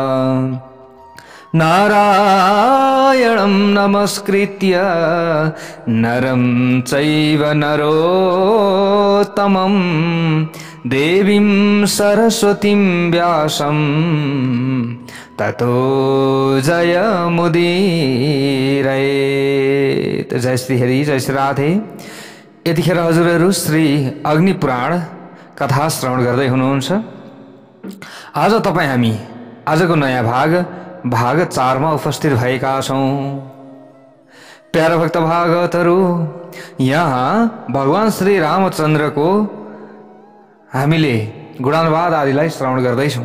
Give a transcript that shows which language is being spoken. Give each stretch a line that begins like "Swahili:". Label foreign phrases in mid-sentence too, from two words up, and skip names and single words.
Sanskrit: नारायणं नमस्कृत्य नरं चैव नरोत्तमं देवीं सरस्वतीं व्यासं ततो जयमुदीरयेत्।
Nepali: जय श्री हरि, जय श्री राधे। यतिखेर हजुरहरू श्री अग्निपुराण कथा श्रवण गर्दै हुनुहुन्छ। आज तपाईँ हामी आजको नयाँ भाग 4 मा उपस्थित भएका छौं। प्यारा भक्त भागवतहरू, यहाँ भगवान श्री रामचन्द्रको हामीले गुणानुवाद आदिलाई श्रवण गर्दैछौं।